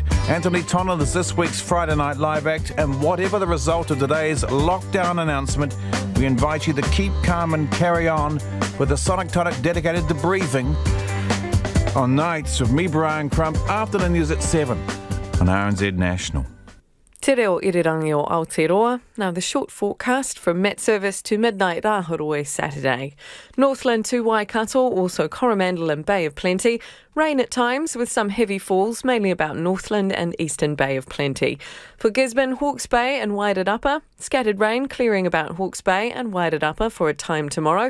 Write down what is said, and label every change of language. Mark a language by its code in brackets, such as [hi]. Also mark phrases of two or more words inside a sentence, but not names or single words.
[en] Anthony Tonic is this week's Friday Night Live act, and whatever the result of today's lockdown announcement, we invite you to keep calm and carry on with a Sonic Tonic dedicated to breathing on Nights with me, Brian Crump, after the news at 7 on RNZ National. [mi] Te reo irirangi o Aotearoa. [en] Now the short forecast from Met Service to midnight Rahoroe Saturday. Northland to Waikato, also Coromandel and Bay of Plenty. Rain at times with some heavy falls, mainly about Northland and Eastern Bay of Plenty. For Gisborne, Hawke's Bay and Wairirapa, scattered rain clearing about Hawke's Bay and Wairirapa for a time tomorrow.